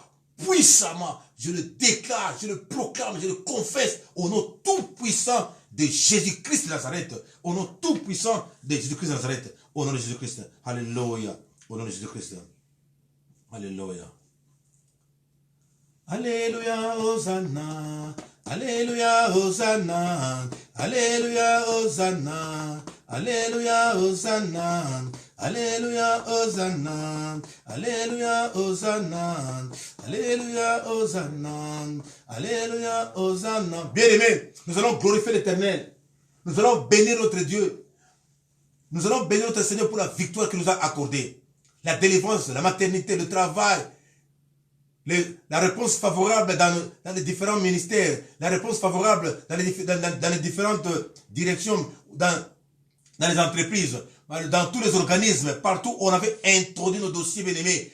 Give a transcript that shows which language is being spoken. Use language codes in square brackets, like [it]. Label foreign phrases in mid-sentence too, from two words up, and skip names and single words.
[fr] Puissamment, je le déclare, je le proclame, je le confesse au nom tout puissant de Jésus-Christ de Nazareth. Au nom tout puissant de Jésus-Christ de Nazareth. Au nom de Jésus-Christ. Alléluia. Au nom de Jésus-Christ. Alléluia. Alléluia, Hosanna. Alléluia, Hosanna. Alléluia, Hosanna. Alléluia, Hosanna. Alléluia, Hosanna. Alléluia, Hosanna. Alléluia, Hosanna. Alléluia, Hosanna. Bien-aimés, nous allons glorifier l'Éternel. Nous allons bénir notre Dieu. Nous allons bénir notre Seigneur pour la victoire qu'il nous a accordée. La délivrance, la maternité, le travail, la réponse favorable dans les différents ministères, la réponse favorable dans les différentes directions, dans les entreprises, dans tous les organismes, partout où on avait introduit nos dossiers, bien-aimés.